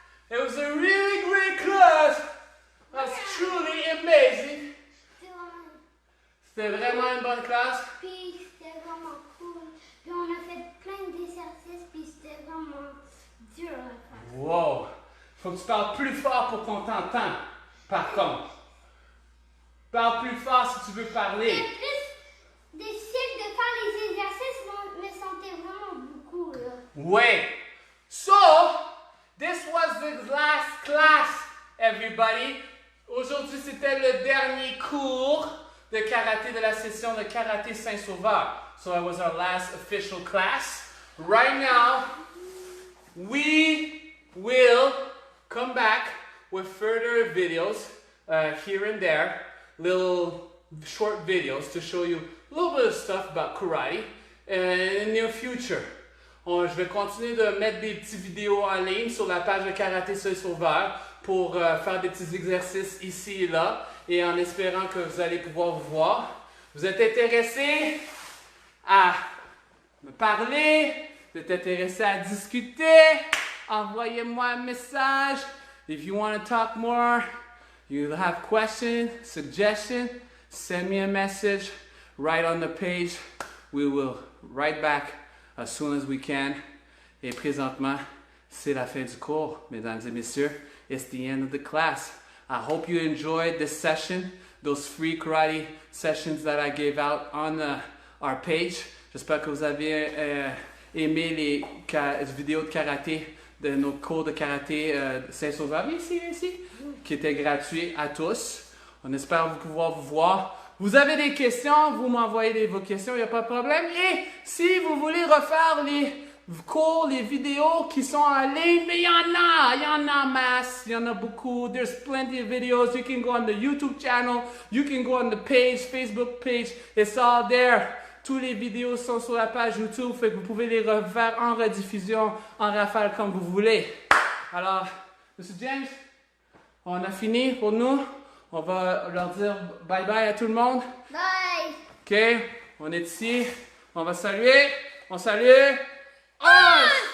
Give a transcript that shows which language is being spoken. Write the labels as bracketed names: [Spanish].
[English] It was a really great class. That's truly amazing. [French] C'était vraiment une bonne classe. Puis c'était vraiment cool. Puis on a fait plein d'exercices, puis c'était vraiment dur à faire. Wow! Faut que tu parles plus fort pour qu'on t'entende, par contre. Parle plus fort si tu veux parler. C'est plus difficile de faire les exercices, mais je me sentais vraiment beaucoup, là. Ouais! [English] So, this was the last class, everybody. [French] Aujourd'hui, c'était le dernier cours de karaté de la session de Karaté Saint-Sauveur. [English] So, it was our last official class. Right now, we will come back with further videos here and there, little short videos to show you a little bit of stuff about karate in the near future. [French] Je vais continuer de mettre des petites vidéos en ligne sur la page de Karaté Saint-Sauveur pour faire des petits exercices ici et là et en espérant que vous allez pouvoir vous voir. Vous êtes intéressé à me parler, vous êtes intéressé à discuter, envoyez-moi un message. [English] If you want to talk more, you have questions, suggestions, send me a message right on the page. We will write back as soon as we can. [French] Et présentement, c'est la fin du cours, mesdames et messieurs. [English] It's the end of the class. I hope you enjoyed this session, those free karate sessions that I gave out on our page. [French] J'espère que vous avez aimé les vidéos de karaté, de nos cours de karaté de Saint-Sauveur, ici, qui étaient gratuits à tous. On espère pouvoir vous voir. Vous avez des questions, vous m'envoyez vos questions, il n'y a pas de problème. Et si vous voulez refaire les cours, les vidéos qui sont en ligne, mais il y en a en masse, il y en a beaucoup. [English] There's plenty of videos. You can go on the YouTube channel, you can go on the page, Facebook page, it's all there. [French] Tous les vidéos sont sur la page YouTube, fait que vous pouvez les refaire en rediffusion, en rafale comme vous voulez. Alors, M. James, on a fini pour nous. On va leur dire bye bye à tout le monde. [English] Bye! [French] OK? On est ici. On va saluer. On salue. Os!